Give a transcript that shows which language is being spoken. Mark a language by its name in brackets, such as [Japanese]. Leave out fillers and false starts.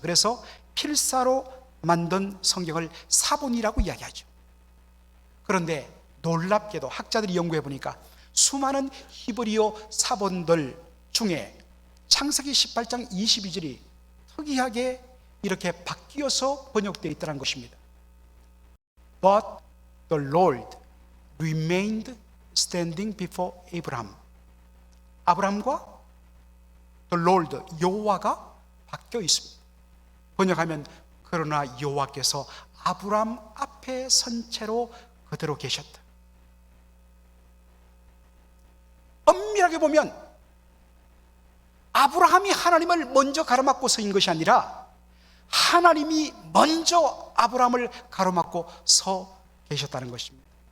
[Korean] 그래서 필사로 만든 성경을 사본이라고 이야기하죠. 그런데 놀랍게도 학자들이 연구해 보니까 수많은 히브리어 사본들 중에 창세기 18장 22절이 특이하게 이렇게 바뀌어서 번역되어 있다는 것입니다. [English] But the Lord remained standing before Abraham. [Korean] 아브라함과 the Lord, 여호와가 바뀌어 있습니다. 번역하면 그러나 여호와께서 아브라함 앞에 선 채로 그대로 계셨다. 엄밀하게 보면 아브라함이 하나님을 먼저 가로막고 서인 것이 아니라 하나님이 먼저 아브라함을 가로막고 서 계셨다는 것입니다.